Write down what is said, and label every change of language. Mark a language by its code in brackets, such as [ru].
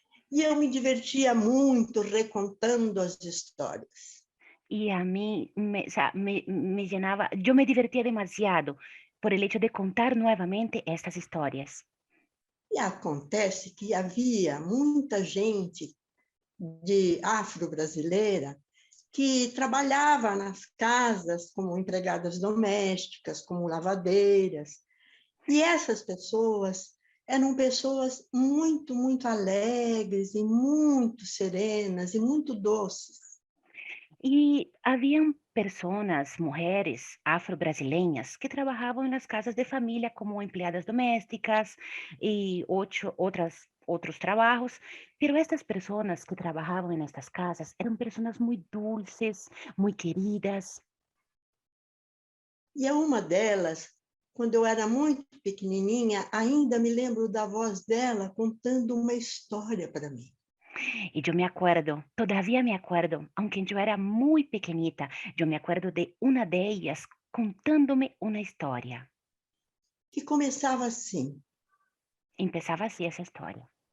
[pt] E eu me divertia muito recontando as histórias. [es] Y a mí o sea, me llenaba, yo me divertía demasiado por el hecho de contar nuevamente estas historias. [pt] E acontece que havia muita gente de afro-brasileira que trabalhava nas casas como empregadas domésticas, como lavadeiras. E essas pessoas eram pessoas muito, muito alegres e muito serenas e muito doces. [es] Y habían personas, mujeres afro-brasileñas que trabajaban en las casas de familia como empleadas domésticas y otros trabajos, pero estas personas que trabajaban en estas casas eran personas muy dulces, muy queridas. [pt] E a uma delas, quando eu era muito pequenininha, ainda me lembro da voz dela contando uma história para mim. [es] Y yo me acuerdo, todavía me acuerdo, aunque yo era muy pequeñita, yo me acuerdo de una de ellas contándome una historia. [pt] Que começava assim: [es] Empezaba así esa historia.